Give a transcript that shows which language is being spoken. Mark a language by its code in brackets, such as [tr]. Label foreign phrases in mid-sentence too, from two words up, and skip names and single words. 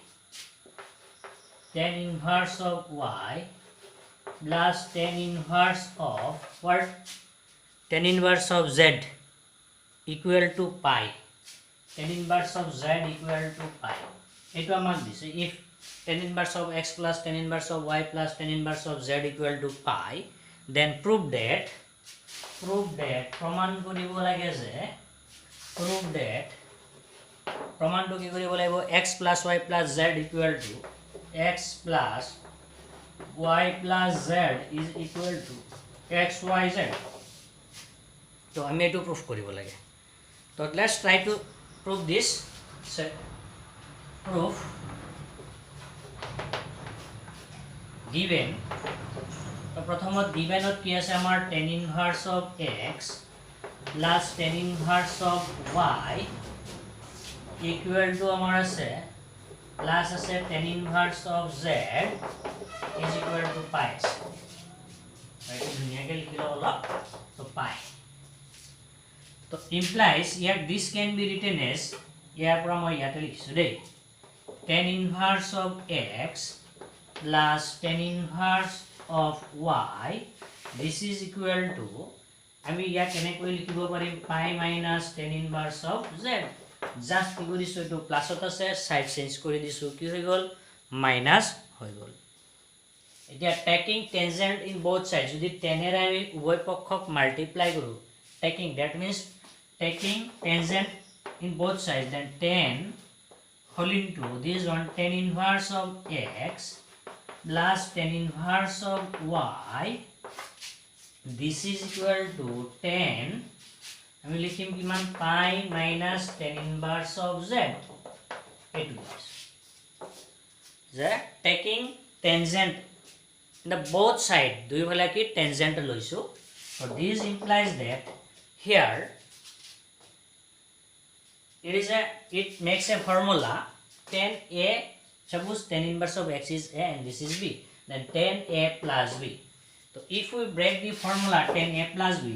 [en] tan inverse of y plus tan inverse of what tan inverse of z equal to pi tan inverse of z equal to pi [as] eto আমাক দিছে [en] if tan inverse of x plus tan inverse of y plus tan inverse of z equal to pi then prove that [as] প্রমাণ কৰিব লাগে যে [en] prove that [as] প্রমাণটো কি কৰিব লাগিব [en] x plus y plus z equal to x plus y plus z is equal to x y z [as] তো আমি এটো প্রুফ কৰিব লাগে তো [en] let's try to prove this proof given [as] তো প্রথমত givenত কি আছে আমাৰ [en] tan inverse of x plus tan inverse of y equal to [as] আমাৰ আছে [en] plus আছে tan inverse of z is equal to pi right [as] ধুনীয়াকৈ লিখিলো অলপ [en] তো pi তো implies here this can be written as [as] ইয়াৰ পৰা মই ইয়াতে লিখিছো দেই [en] tan inverse of x plus tan inverse of y this is equal to [as] আমি ইয়াক কেনেকৈ লিখিব পাৰিম [en] pi minus tan inverse of z [as] জাস্ট কি কৰিছো এটো প্লাসত আছে সাইড চেঞ্জ কৰি দিছো কি হৈ গল মাইনাস হৈ গল এতিয়া [en] taking tangent in both sides [as] যদি tan এৰ আমি উভয় পক্ষক মাল্টিপ্লাই কৰো [en] taking that means taking tangent in both sides then tan whole into this one tan inverse of x plus tan inverse of y this is equal to tan [as] আমি লিখিম কিমান [en] pi minus tan inverse of z এটো যে taking tangent in the both side [as] দুই ফালে কি tangent লৈছো [en] so this implies that here it makes a formula tan a suppose tan inverse of x is a and this is b then tan a plus b so if we break the formula tan a plus b